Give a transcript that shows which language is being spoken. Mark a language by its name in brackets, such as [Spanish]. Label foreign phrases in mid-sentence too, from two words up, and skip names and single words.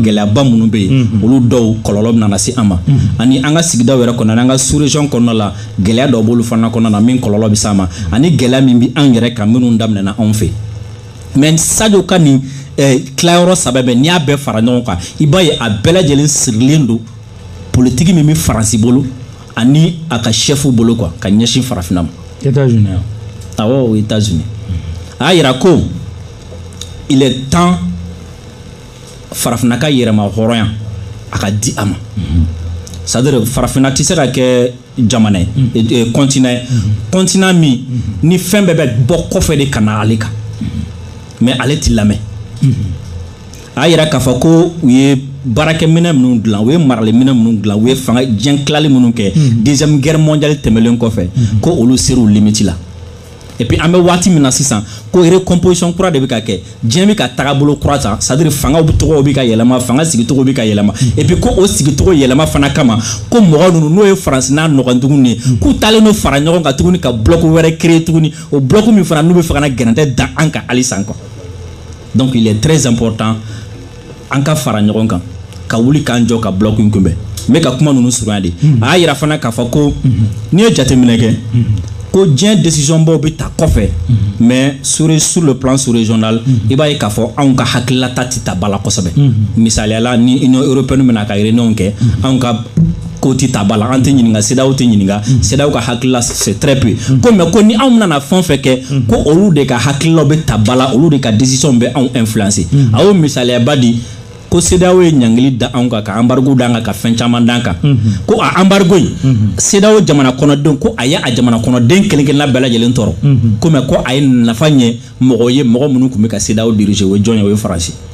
[Bambara] gɛlɛyaba minnu bɛ yen olu dɔw kɔlɔlɔ bɛ na se an ma ani an ka sigidaw yɛrɛ kɔnɔ ani an ka [French] sous région [Bambara] kɔnɔna la gɛlɛya dɔw b'olu fana kɔnɔna na min kɔlɔlɔ bɛ se an ma ani gɛlɛya min bɛ an yɛrɛ kan minnu daminɛna anw fɛ mais Sadio ka nin tilayɔrɔ 3 bɛɛ n'i y'a bɛɛ fara ɲɔgɔn kan i b'a ye a bɛɛ lajɛlen sirilen don politiki min bɛ Faransi bolo ani a ka chef bolo quoi ka ɲɛsin farafinna ma États-Unis awɔ États-Unis a y'a yira ko [French] il est temps [Bambara] farafinna ka yɛrɛma hɔrɔnya a ka di a ma [French] c'est-à-dire [Bambara] farafinna tɛ se ka kɛ jamana ye continent min ni fɛn bɛɛ bɛ bɔ kɔfɛ de ka na ale kan mais ale tɛ lamɛn a y'a yira k'a fɔ ko u ye baarakɛminɛ minnu dilan u ye maraliminɛ minnu dilan u ye fanga diɲɛ tilali minnu kɛ [French] deuxième guerre mondiale [Bambara] tɛmɛlen kɔfɛ ko olu ser'u limite la [French] et puis [Bambara] an bɛ waati min na sisan ko recomposition kura de bɛ ka kɛ diɲɛ bɛ ka taabolo kura ta [French] c'est-à-dire [Bambara] fangaw tɔgɔw bɛ ka yɛlɛma fanga sigicogo bɛ ka yɛlɛma [French] et puis [Bambara] ko o sigicogo yɛlɛma fana kama ko mɔgɔ ninnu n'o ye Faransi n'a ɲɔgɔn tuguni ye k'u taalen n'o fara ɲɔgɔn kan tuguni ka bloc wɛrɛ créer tuguni o bloc min fana n'u bɛ fɛ ka na gɛrɛntɛ da an kan halisa quoi [French] donc il est très important [Bambara] an ka fara ɲɔgɔn kan ka wuli k'an jɔ ka bloc in kunbɛn n bɛ ka kuma ninnu surunya de a y'a yira fana k'a fɔ ko n'i ye jateminɛ kɛ ko diɲɛ décision baw bɛ ta kɔfɛ [French] mais sur le plan sous-régional [Bambara] i b'a ye k'a fɔ anw ka hakililata tɛ ta ba la kosɛbɛ misaliyala ni Union européenne bɛna ka réunion kɛ anw ka ko tɛ ta ba la an tɛ ɲininka CEDEAO tɛ ɲininka CEDEAO ka hakilila [French] c'est très peu [Bambara] ko mais ko ni anw nana fɛn o fɛn kɛ ko olu de ka hakililaw bɛ ta ba la olu de ka décision bɛ anw influencer a y'o misaliyaba di ko CEDEAO ye ɲangili da anw kan ka embargo d'an kan ka fɛn caman d'an kan ko a embargo in CEDEAO jamana kɔnɔdenw ko a ye a jamana kɔnɔden kelen-kelenna bɛɛ lajɛlen tɔɔrɔ ko mais ko a ye nafa ɲɛ mɔgɔ ye mɔgɔ minnu tun bɛ ka CEDEAO diriger o ye jɔn ye o ye Faransi